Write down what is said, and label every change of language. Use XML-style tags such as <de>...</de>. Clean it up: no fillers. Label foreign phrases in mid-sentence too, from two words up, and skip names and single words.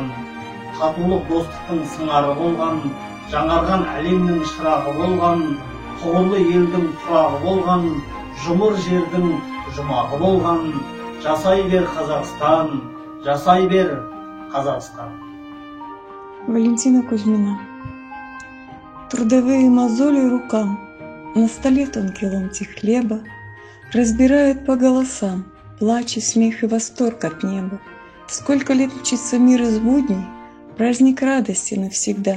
<kk>Татулық достықтың сыңары болған, жаңарған әлемнің шырағы болған, тұғырлы елдің тұрағы болған, жұмыр жердің жұмағы болған, жасай бер Қазақстан, жасай бер Қазақстан. Валентина Кузьмина.</kk> <ru>Трудовые мозоли рукам, на столе тонкий ломтик хлеба, разбирают по голосам, плач и смех и восторг от неба. Сколько лет мчится мир из будней, праздник радости навсегда.</ru>